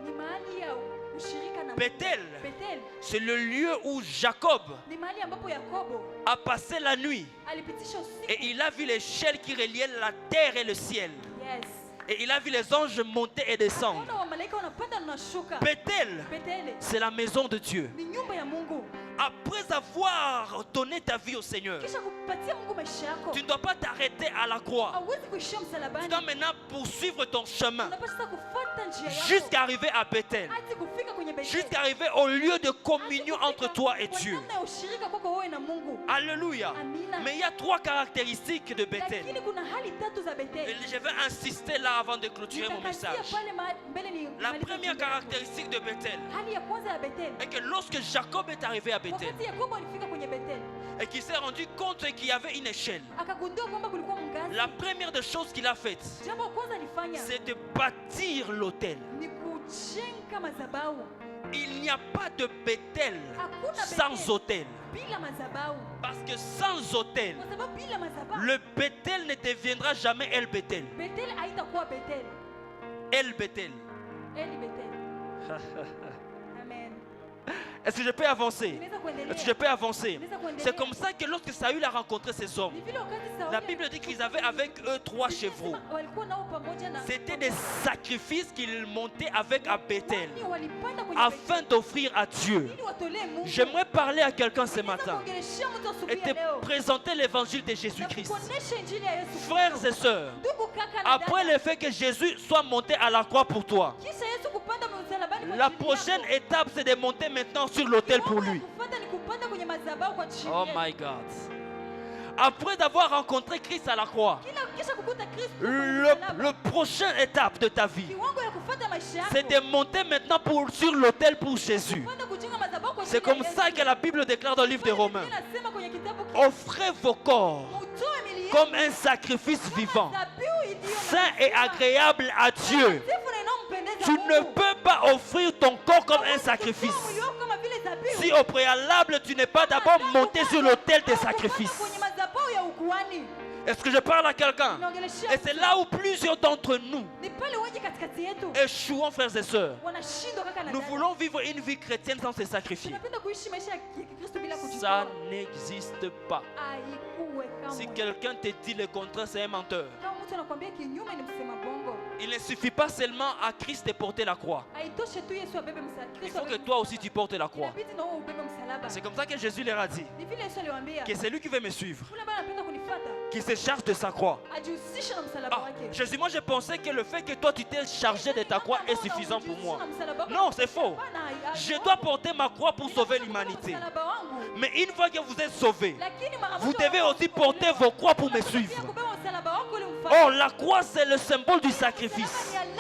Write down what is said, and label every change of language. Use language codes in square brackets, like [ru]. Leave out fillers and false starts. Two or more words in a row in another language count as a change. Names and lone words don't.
[fr] Bethel, c'est le lieu où Jacob a passé la nuit et il a vu l'échelle qui reliait la terre et le ciel. Et il a vu les anges monter et descendre. Bethel, c'est la maison de Dieu. Après avoir donné ta vie au Seigneur, [sw] kisha kupatia Mungu maisha yako, [fr] tu ne dois pas t'arrêter à la croix. [sw] hauwezi kuishia [fr] Tu [sw] msalabani. [fr] dois maintenant poursuivre ton chemin [sw] Unapaswa kufuata njia yako [fr] jusqu'à arriver à Bethel, [sw] hadi kufika kwenye Bethel. [fr] jusqu'à arriver au lieu de communion [sw] Hadi [fr] entre [sw] kufika [fr] toi et [sw] kwa [fr] Dieu. [sw] namna ya ushirika kwako wewe na Mungu. [fr] Alléluia. [sw] Amina. [fr] Mais il y a 3 caractéristiques de Bethel. [sw] Lakini kuna hali tatu za [fr] Et [sw] Bethel. [fr] je vais insister là avant de clôturer mon [sw] Nitakasia [fr] message. [sw] pale mbele ni [fr] La [sw] malize [fr] première [sw] ujumbe wangu. [fr] caractéristique de Bethel [sw] Hali ya kwanza ya Bethel. [fr] est que lorsque Jacob est arrivé à Bethel [sw] Wakati Yakobo alifika kwenye Bethel, [fr] et qu'il s'est rendu compte qu'il y avait une échelle, [sw] akagundua kwamba kulikuwa mngazi. [fr] la première des choses qu'il a faites, [sw] Jambo la kwanza alifanya [fr] c'est de bâtir l'autel. [sw] ni kujenga madhabahu. [fr] Il n'y a pas de Bethel [sw] Hakuna [fr] sans [sw] Bethel [fr] autel. [sw] bila madhabahu. [fr] Parce que sans autel, [sw] Kwa sababu bila madhabahu, [fr] le Bethel ne deviendra jamais El Bethel. [sw] Bethel haitakuwa Bethel. El Bethel. Eli Bethel. Amen. [fr] Est-ce que je peux avancer? [sw] Unaweza kuendelea. [fr] Est-ce que je peux avancer? [sw] Unaweza kuendelea. [fr] C'est comme ça que lorsque Saül a rencontré ces hommes, [sw] Ni vile wakati Sauli [fr] la Bible dit qu'ils avaient avec eux 3 chevreaux. [sw] walikuwa nao pamoja na [fr] C'était des sacrifices qu'ils montaient avec à Bethel [sw] Kwani walipanda kwenye [fr] afin d'offrir à Dieu. [sw] Bethel ili watolee Mungu. [fr] J'aimerais parler à quelqu'un ce [sw] Naweza [fr] matin [sw] kuongeleshea mtu asubuhi [fr] et [sw] ya [fr] te [sw] leo. [fr] présenter l'évangile de [sw] Na [fr] Jésus-Christ. [sw] kukuonesha injili ya Yesu Kristo. [fr] Frères et sœurs, [sw] Ndugu kaka na [fr] après [sw] dada, [fr] le fait que Jésus soit monté à la croix pour toi, [sw] kisha Yesu kupanda msalabani kwa [fr] la [sw] ajili [fr] prochaine [sw] yako. [fr] étape c'est de monter maintenant sur l'autel pour [sw] Kiwango ya [fr] lui. [sw] kufuata ni kupanda kwenye madhabahu kwa ajili [en] Oh [sw] yetu. [en] my God. [fr] Après d'avoir rencontré Christ à la croix, [sw] Kisha kukuta Kristo kwenye [fr] le [sw] msalaba, [fr] prochaine étape de ta vie, [sw] kiwango ya kufuata maisha yako, [fr] c'est de monter maintenant sur l'autel pour Jésus. [sw] kupanda kujenga madhabahu kwa [fr] C'est [sw] ajili ya [fr] comme [sw] Yesu. [fr] ça que la Bible déclare dans le livre des [sw] Biblia [fr] Romains. [sw] inasema kwenye kitabu [fr] Offrez vos corps [sw] Mutoe miili yenu [fr] comme un sacrifice vivant, [sw] kama dhabihu iliyo na [fr] saint et [sw] sifa, [fr] agréable à Dieu. [sw] takatifu na inayompendeza [fr] Tu ne [sw] Mungu. [fr] peux pas offrir ton corps comme un [sw] Hauwezi [fr] sacrifice [sw] kutoa mwili wako kama vile dhabihu. [fr] si au préalable tu n'es pas d'abord monté sur l'autel des [sw] Au kupanda [fr] sacrifices. [sw] kwenye madhabahu ya ukuhani. [fr] Est-ce que je parle à quelqu'un? [sw] Naongeleshea [fr] Et c'est là où plusieurs d'entre nous [sw] ni pale wengi katikati yetu [fr] échouons, frères et sœurs. [sw] wanashindwa kaka na [fr] Nous [sw] dada. [fr] voulons vivre une vie chrétienne sans se sacrifier. [sw] Tunapenda kuishi maisha ya Kikristo bila [fr] Ça [sw] kujitoa. [fr] n'existe pas. [sw] Haikuwe [fr] Si [sw] kamwe. [fr] quelqu'un te dit le contraire, c'est un menteur. [sw] Kama mtu anakuambia kinyume ni msema bongo. [fr] Il ne suffit pas seulement à Christ de porter la croix. [sw] Haitoshe tu Yesu abebe msalaba. [fr] Il [sw] Kristo [fr] faut que [sw] abebe [fr] toi [sw] msalaba. [fr] aussi tu portes la croix. [sw] Inabidi na wewe ubebe msalaba. [fr] C'est comme ça que Jésus leur a dit [sw] Ni vile Yesu aliwaambia. [fr] que c'est lui qui veut me suivre, [sw] Yule ambaye anapenda kunifuata [fr] qui se charge de sa croix. [sw] ajihusishe na msalaba [fr] Ah, [sw] wake. [fr] Jésus, moi je pensais que le fait que toi tu t'es chargé de ta croix est suffisant pour moi. Non, c'est faux. Je dois porter ma croix pour sauver l'humanité. Mais une fois que vous êtes sauvés, vous devez aussi porter vos croix pour me suivre. Oh, la croix c'est le symbole du sacrifice.